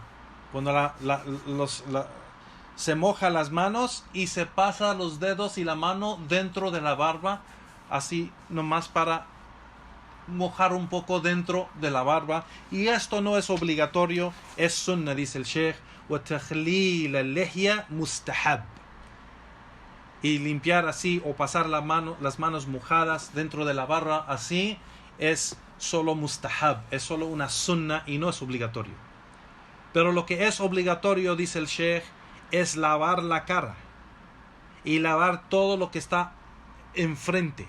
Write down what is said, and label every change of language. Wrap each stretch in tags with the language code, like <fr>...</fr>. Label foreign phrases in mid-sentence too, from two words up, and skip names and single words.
<es>Cuando se moja las manos y se pasa los dedos y la mano dentro de la barba, así nomás para mojar un poco dentro de la barba. Y esto no es obligatorio, es sunnah, dice el Sheikh.</es> <ar>وتخليل اللحية مستحب.</ar> <es>Y limpiar así o pasar las manos mojadas dentro de la barba así es solo mustahab, es solo una sunnah y no es obligatorio. Pero lo que es obligatorio, dice el Sheikh, es lavar la cara y lavar todo lo que está enfrente.</es>